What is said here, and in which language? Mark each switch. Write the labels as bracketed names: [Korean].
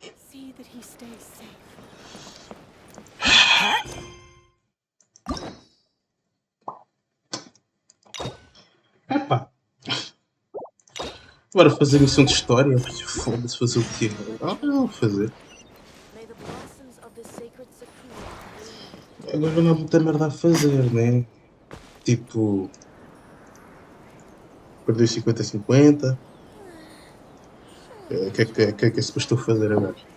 [English] See that he stays safe. [Portuguese] Epá. Bora fazer missão de história? Foda-se, fazer o quê? Eu vou fazer. [English] May the blossoms of the sacred sakura. [Portuguese] Agora não há muita merda a fazer, né? Tipo. Perder 50-50. O que é suposto fazer agora?